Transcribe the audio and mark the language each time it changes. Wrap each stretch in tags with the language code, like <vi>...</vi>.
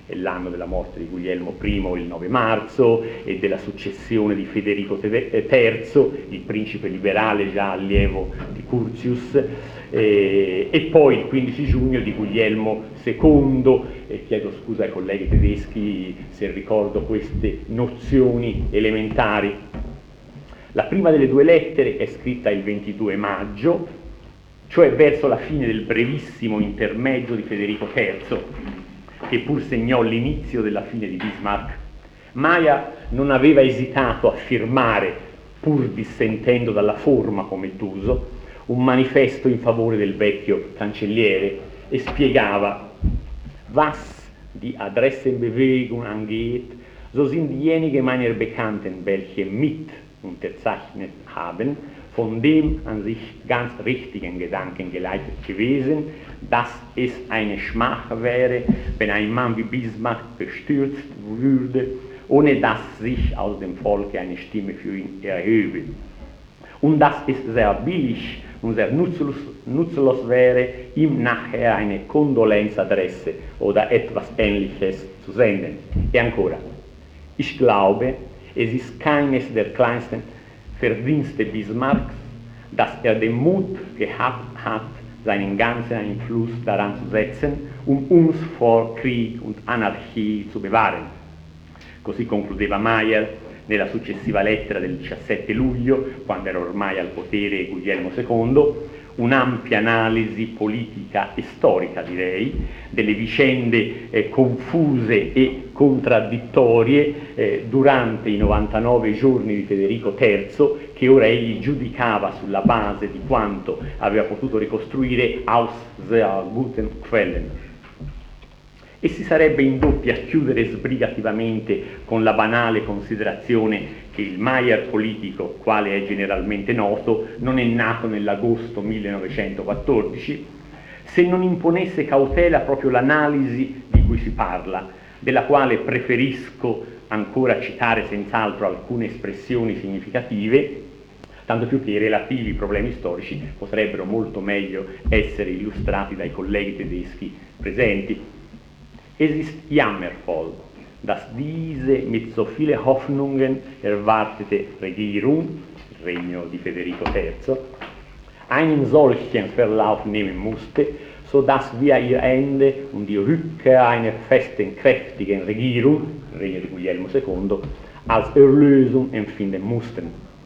<it>È l'anno della morte di Guglielmo I il 9 marzo e della successione di Federico III, il principe liberale già allievo di Curtius, e poi il 15 giugno di Guglielmo II, e chiedo scusa ai colleghi tedeschi se ricordo queste nozioni elementari. La prima delle due lettere è scritta il 22 maggio, cioè verso la fine del brevissimo intermezzo di Federico III, che pur segnò l'inizio della fine di Bismarck. Mayer non aveva esitato a firmare, pur dissentendo dalla forma come d'uso, un manifesto in favore del vecchio cancelliere e spiegava:</it> <de>«Was die Adressenbewegung angeht, so sind diejenigen meiner Bekannten, welche mit unterzeichnet haben, von dem an sich ganz richtigen Gedanken geleitet gewesen, dass es eine Schmach wäre, wenn ein Mann wie Bismarck gestürzt würde, ohne dass sich aus dem Volke eine Stimme für ihn erhöbe. Und dass es sehr billig und sehr nutzlos wäre, ihm nachher eine Kondolenzadresse oder etwas Ähnliches zu senden.</de> <it>E ancora,</it> <de>ich glaube, es ist keines der kleinsten Verdienste Bismarcks, dass den Mut gehabt hat, seinen ganzen Einfluss daran zu setzen, uns vor Krieg und Anarchie zu bewahren.»</de> <it>Così concludeva Mayer nella successiva lettera del 17 luglio, quando era ormai al potere Guglielmo II, un'ampia analisi politica e storica, direi, delle vicende confuse e contraddittorie durante i 99 giorni di Federico III, che ora egli giudicava sulla base di quanto aveva potuto ricostruire</it> <de>aus sehr guten Quellen.</de> <it>E si sarebbe indotti a chiudere sbrigativamente con la banale considerazione che il Mayer politico, quale è generalmente noto, non è nato nell'agosto 1914, se non imponesse cautela proprio l'analisi di cui si parla, della quale preferisco ancora citare senz'altro alcune espressioni significative, tanto più che i relativi problemi storici potrebbero molto meglio essere illustrati dai colleghi tedeschi presenti.</it> <de>Es ist jammervoll, dass diese mit so viele Hoffnungen erwartete Regierung,</de> <it>regno di Federico III,</it> <de>einen solchen Verlauf nehmen musste, so dass via ihr Ende und die Rückkehr einer festen, kräftigen Regierung,</de> <it>regno di Guglielmo II,</it> <de>als Erlösung empfinden mussten.</de>